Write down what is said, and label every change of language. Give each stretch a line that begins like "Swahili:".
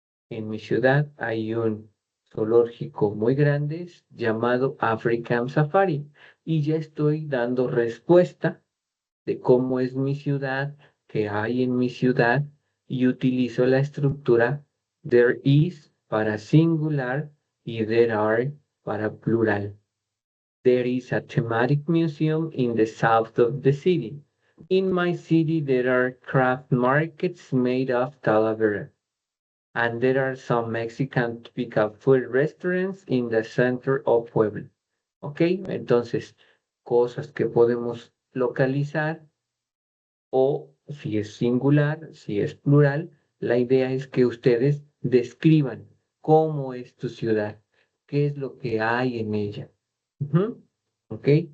Spanish: En mi ciudad hay un zoológico muy grande llamado African Safari y ya estoy dando respuesta de cómo es mi ciudad, qué hay en mi ciudad y utilizo la estructura there is para singular y there are para plural.
English: There is a thematic museum in the south of the city. In my city, there are craft markets made of Talavera. And there are some Mexican typical food restaurants in the center of Puebla. ¿Ok?
Spanish: Entonces, cosas que podemos localizar o si es singular, si es plural, la idea es que ustedes describan cómo es tu ciudad, qué es lo que hay en ella. Ujú. ¿Ok?